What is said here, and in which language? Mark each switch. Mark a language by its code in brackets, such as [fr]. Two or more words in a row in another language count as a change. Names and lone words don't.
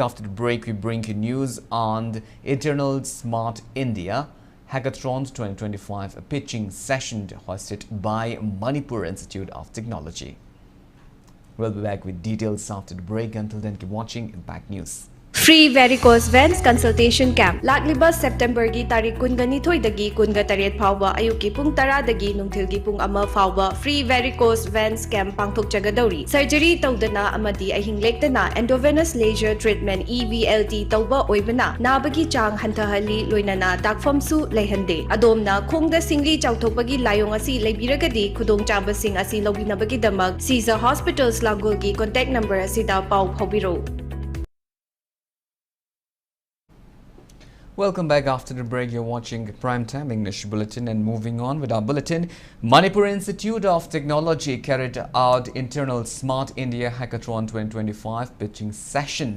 [en] After the break, we bring you news on the Eternal Smart India Hackathon 2025, a pitching session hosted by Manipur Institute of Technology. We'll be back with details after the break. Until then, keep watching Impact News. Free varicose veins consultation camp. [mni] Lakliba September gi tarik kungani thoi dagi kunga taret phawba ayuki pung tara dagi nungthil gi pung ama phawba [en] free varicose veins camp [mni] pangthok jagadori. Surgery tawdana amadi ahing lektana [en] endovenous laser treatment EVLT [mni] tawba oibana nabagi chang hantahali loinana dakfam su leihande. Adomna khongda singli chawthokbagi layong asi leibiragadi khudong chaba sing asi lobinabagi damak Caesar Hospitals Langul gi [en] contact number [mni] asida pau phawbiro. [en] Welcome back after the break. You're watching Primetime English Bulletin, and moving on with our bulletin. Manipur Institute of Technology carried out internal Smart India Hackathon 2025 pitching session.